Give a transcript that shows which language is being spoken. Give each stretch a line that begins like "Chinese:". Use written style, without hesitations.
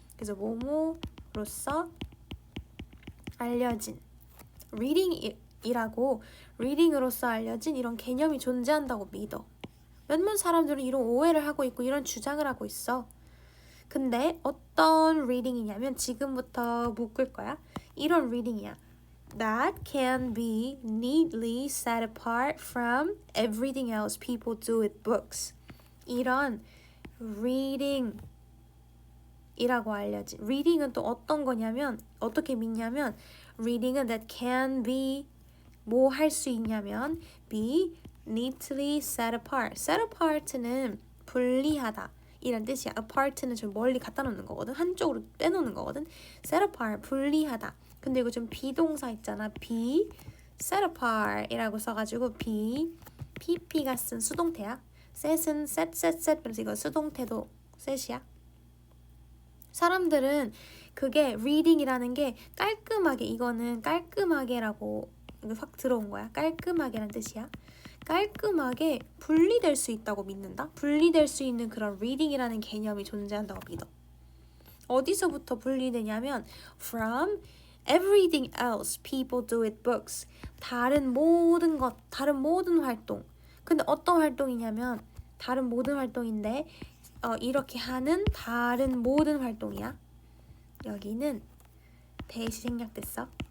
Korean: 그래서 뭐뭐로써 알려진, reading이라고, reading으로써 알려진 이런 개념이 존재한다고 믿어. 몇몇 사람들은 이런 오해를 하고 있고 이런 주장을 하고 있어. 근데 어떤 reading이냐면 지금부터 묶을 거야. 이런 reading이야.
English: That can be neatly set apart from everything else people do with books.
Korean: 이런 reading이라고 알려진, reading은 또 어떤 거냐면 어떻게 믿냐면 reading은
English: that can be
Korean: 뭐 할 수 있냐면 be
English: neatly set apart.
Korean: set apart는 분리하다 이란 뜻이야. apart는 좀 멀리 갖다 놓는 거거든. 한쪽으로 빼놓는 거거든. set apart, 분리하다. 근데 이거 좀 비동사 있잖아.
English: be set apart
Korean: 이라고 써가지고 pp가 쓴 수동태야. set은 set 그래서 이거 수동태도 set이야. 사람들은 그게 reading이라는 게 깔끔하게, 이거는 깔끔하게라고 확 들어온 거야. 깔끔하게란 뜻이야. 깔끔하게 분리될 수 있다고 믿는다. 분리될 수 있는 그런 reading이라는 개념이 존재한다고 믿어. 어디서부터 분리되냐면
English: from everything else people do with books.
Korean: 다른 모든 것, 다른 모든 활동. 근데 어떤 활동이냐면 다른 모든 활동인데 이렇게 하는 다른 모든 활동이야. 여기는 대시 생략됐어.